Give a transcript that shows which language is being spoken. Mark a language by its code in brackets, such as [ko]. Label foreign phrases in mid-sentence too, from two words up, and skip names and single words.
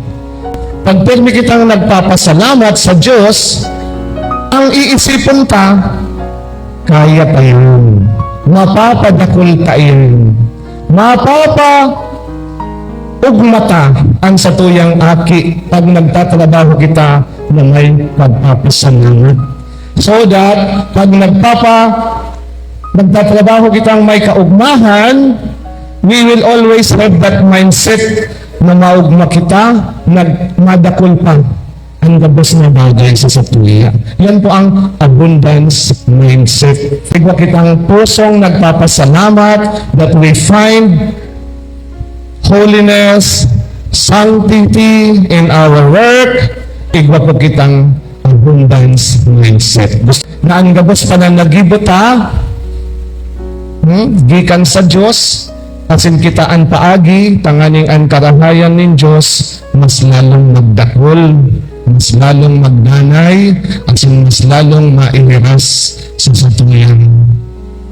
[bik] Pag pirmi kitang nagpapasalamat sa Diyos, ang iisipon ta, kaya pa yun, mapapadakul ta yun, ugmata ang satuyang aki pag nagtatrabaho kita na may pagpapasalamat. [en] So that [bik] pag nagtatrabaho kitang may kaugmahan, [en] we will always have that mindset [bik] na maugma kita, madakol pa ang gabos na bagay sa satuya. Yan po ang [en] abundance mindset. [bik] Tigwa kitang pusong nagpapasalamat [en] that we find holiness, sanctity in our work. [bik] Igwa po kitang [en] abundance mindset. [bik] Na ang gabos pa na nagibota, gikan sa Diyos, asin kitaan paagi, tanganing ang karahayan ng Diyos, mas lalong magdakol, mas lalong magdanay, asin mas lalong maihiras sa satuyang kapwa.